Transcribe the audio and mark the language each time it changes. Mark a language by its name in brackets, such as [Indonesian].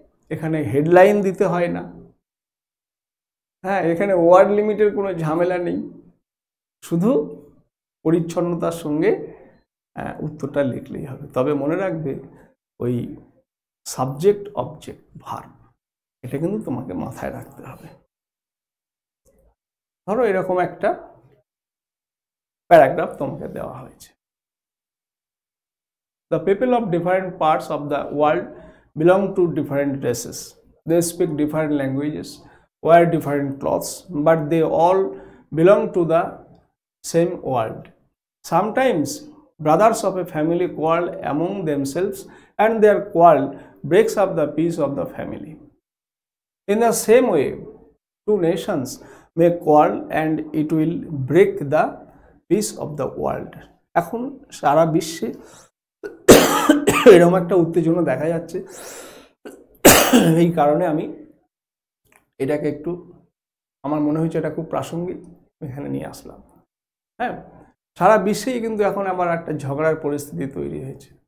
[Bangla] এখানে হেডলাইন দিতে হয় না, হ্যাঁ, এখানে ওয়ার্ড লিমিটের কোনো ঝামেলা নেই, শুধু পরিচ্ছন্নতার সঙ্গে উত্তরটা লিখলেই হবে। তবে মনে রাখবে ওই সাবজেক্ট অবজেক্ট ভার্ব, এটা কিন্তু তোমাকে মাথায় রাখতে হবে। ধরো এরকম একটা প্যারাগ্রাফ তোমাকে দেওয়া হয়েছে। [English] The people of different parts of the world belong to different races. They speak different languages, wear different clothes, but they all belong to the same world. Sometimes brothers of a family quarrel among themselves, and their quarrel breaks up the peace of the family. In the same way, two nations may quarrel and it will break the peace of the world. [Bangla] এখন সারা বিশ্বে এরকম একটা উত্তেজনা দেখা যাচ্ছে, এই কারণে আমি এটাকে একটু, আমার মনে হয়েছে এটা খুব প্রাসঙ্গিক, এখানে নিয়ে আসলাম। হ্যাঁ, সারা বিশ্বেই কিন্তু এখন আবার একটা ঝগড়ার পরিস্থিতি তৈরি হয়েছে।